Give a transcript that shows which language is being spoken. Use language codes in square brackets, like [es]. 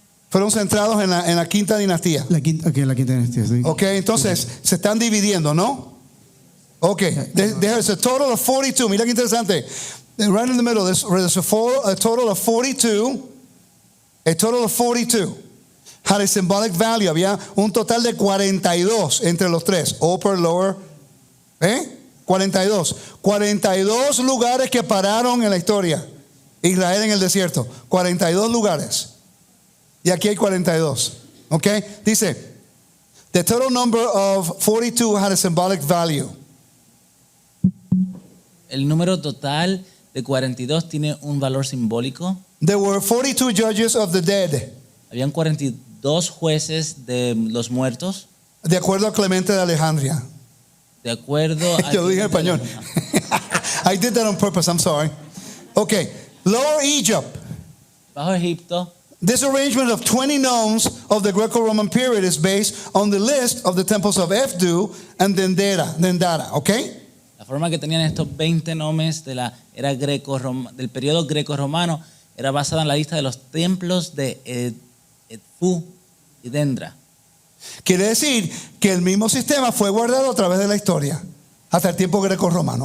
[es] Fueron centrados en la quinta dinastía. la quinta dinastía. ¿Sí? Ok, entonces se están dividiendo, ¿no? [en] Ok, there's a total of 42. [es] Mira qué interesante. [en] Right in the middle, there's a total of 42. A total of 42 had a symbolic value. [es] Había un total de 42 entre los tres. [en] Upper, lower. [es] 42. 42 lugares que pararon en la historia. Israel en el desierto. 42 lugares. Y aquí hay 42. [en] Ok, dice, the total number of 42 had a symbolic value. [es] El número total de 42 tiene un valor simbólico. [en] There were 42 judges of the dead, [es] Habían 42 jueces de los muertos, de acuerdo a Clemente de Alejandría. de acuerdo a... Yo lo dije en español. [en] I did that on purpose, I'm sorry. Okay, Lower Egypt. [es] Bajo Egipto, [en] This arrangement of 20 nomes of the Greco-Roman period is based on the list of the temples of Efdu and Dendara, okay? [es] la forma que tenían estos 20 nombres de la era del periodo greco-romano era basada en la lista de los templos de Edfu y Dendra. Quiere decir que el mismo sistema fue guardado a través de la historia hasta el tiempo greco-romano.